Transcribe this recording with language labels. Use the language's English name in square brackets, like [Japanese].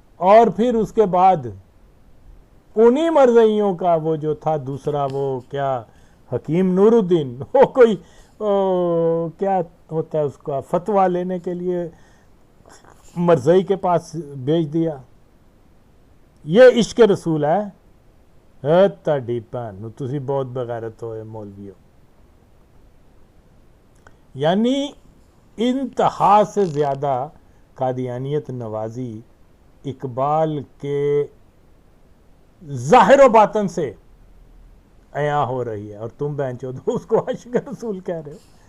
[Urdu] اور پھر اس کے بعد انہی مرزائیوں کا وہ جو تھا دوسرا وہ کیا حکیم نور الدین, وہ کوئی کیا ہوتا ہے اس کا فتویٰ لینے کے لیے مرزائی کے پاس بھیج دیا. یہ عشق رسول ہے. [Punjabi] ਤੁਹਾਡੀ ਭੈਣ ਨੂੰ, ਤੁਸੀਂ ਬਹੁਤ ਬਗੈਰਤ ਹੋਏ مولویوں. [Urdu] یعنی انتہا سے زیادہ قادیانیت نوازی اقبال کے ظاہر و باطن سے عیاں ہو رہی ہے، اور تم بہنچود اس کو عاشق رسول کہہ رہے ہو.